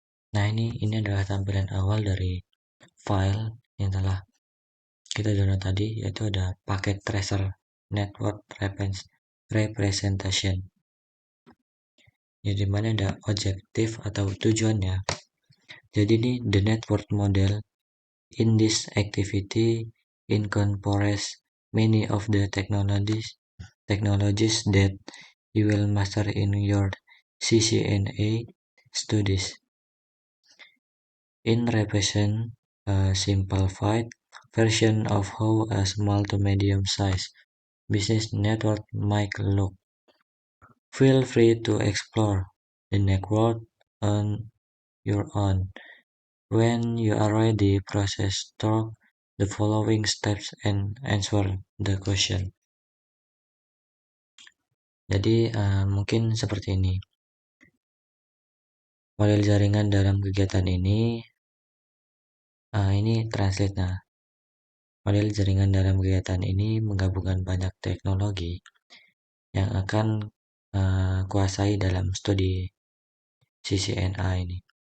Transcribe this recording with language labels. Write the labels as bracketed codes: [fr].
[id] Nah, ini adalah tampilan awal dari file yang telah kita download tadi, yaitu ada paket tracer network representation. Jadi mana ada objektif atau tujuannya. Jadi ini [en] the network model in this activity incorporates many of the technologies that you will master in your CCNA studies. In represent a simplified version of how a small to medium size business network might look. Feel free to explore the network on your own. When you are ready, process through the following steps and answer the question. [id] Jadi mungkin seperti ini. Model jaringan dalam kegiatan ini translate. Nah, model jaringan dalam kegiatan ini menggabungkan banyak teknologi yang akan kuasai dalam studi CCNA ini.